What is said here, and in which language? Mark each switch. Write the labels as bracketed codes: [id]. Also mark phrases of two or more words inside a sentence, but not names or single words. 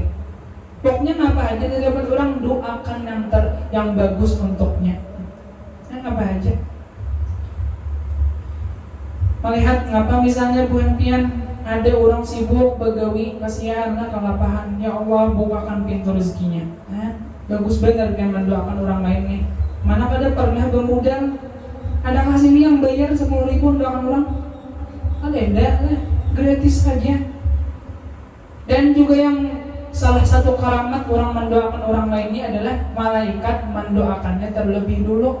[bjn] Pokoknya apa aja terdapat orang doakan yang bagus untuknya. Apa aja. Melihat ngapa misalnya bukan pian ada orang sibuk begawi kasihan lah kelapahan, ya Allah bukakan pintu rezekinya. Bagus benar kan mendoakan orang lain nih. Mana pada pernah bermodal ada kasih nih yang bayar 10.000 doakan orang? Ada enggak lah, gratis saja. Dan juga yang salah satu karamat orang mendoakan orang lainnya adalah malaikat mendoakannya terlebih dulu.